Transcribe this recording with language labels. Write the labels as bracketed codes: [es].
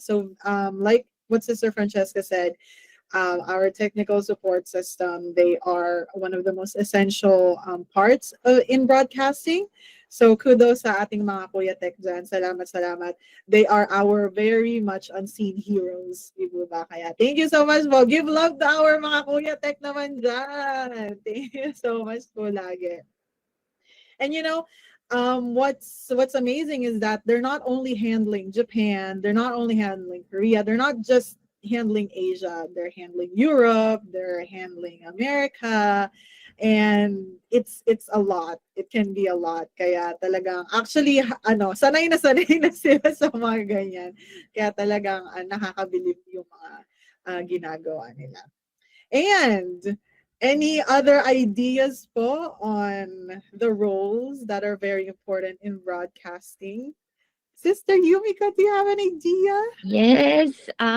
[en] So, like what Sister Francesca said, our technical support system, they are one of the most essential parts in broadcasting. [tl] So kudos sa ating mga Kuya Tech dyan. Salamat, salamat. [en] They are our very much unseen heroes. [tl] Di po ba? Kaya [en] thank you so much [tl] po. [en] Give love to [tl] our mga Kuya Tech naman dyan. Thank you so much po lagi. [en] And what's amazing is that they're not only handling Japan, they're not only handling Korea, they're not just handling Asia, they're handling Europe, they're handling America, and it's a lot. It can be a lot. [tl] Kaya talagang actually sanay na sila sa mga ganyan. Kaya talagang nakakabilib yung mga ginagawa nila. [en] And any other ideas po on the roles that are very important in broadcasting? Sister Yumika, do you have an idea? Yes.